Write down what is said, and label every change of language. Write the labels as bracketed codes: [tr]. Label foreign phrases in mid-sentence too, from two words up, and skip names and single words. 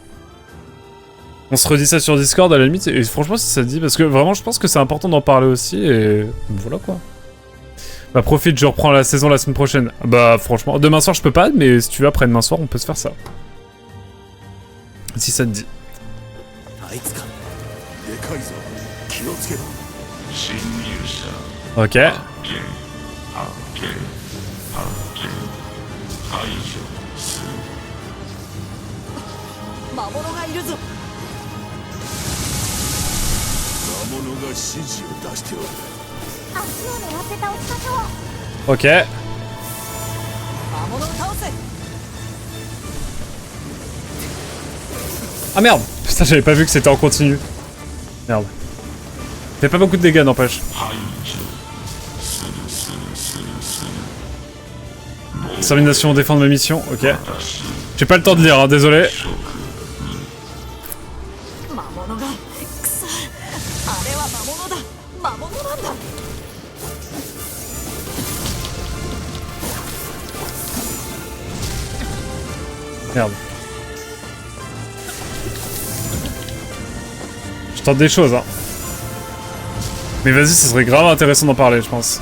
[fr] On se redit ça sur Discord à la limite, et franchement si ça te dit, parce que vraiment je pense que c'est important d'en parler aussi, et voilà quoi. Bah profite, je reprends la saison la semaine prochaine. Bah franchement, demain soir je peux pas, mais si tu veux après demain soir on peut se faire ça. Si ça te dit. Ok. [ja] 魔物がいるぞ。魔物が指示を出しておる。足を狙って倒しましょう。 [fr] Ok. [ja] 魔物を倒せ。 [fr] Ah merde. Putain j'avais pas vu que c'était en continu. Merde. Fait pas beaucoup de dégâts n'empêche. Extermination, défendre ma mission, ok. J'ai pas le temps de lire, hein, désolé. [ja] 魔物がくそ。あれは魔物だ。魔物なんだ。 [fr] Merde. Je tente des choses, hein. Mais vas-y, ça serait grave intéressant d'en parler, je pense.